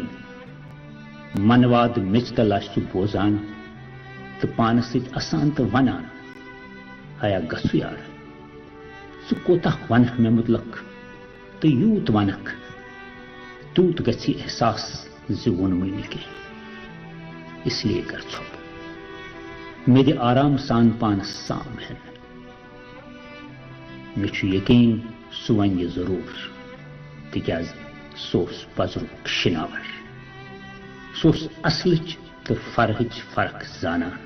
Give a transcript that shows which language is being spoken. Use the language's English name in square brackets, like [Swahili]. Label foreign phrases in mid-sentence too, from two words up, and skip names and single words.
[Kashmiri] منواد میٚژ تل آسہِ سُہ بوزان تہٕ پانس سۭتۍ اَسان تہٕ ونان، ہیا گژھو یار، ژٕ کوتاہ ونکھ مےٚ مُتلق تہٕ یوٗت ونکھ تیوٗت گژھِ احساس زِ ووٚنمُے نہٕ کینٛہہ. [Urdu] اس لیے [Kashmiri] کر ژھۄپ، مےٚ دِ آرام سان پانس سام ہٮ۪نہٕ. مےٚ چھُ یقیٖن سُہ وَنہِ یہِ ضروٗر، تِکیٛازِ سُہ اوس پزرُک شناور. سُہ اوس اصلٕچ تہٕ فرہٕچ فرق زانان.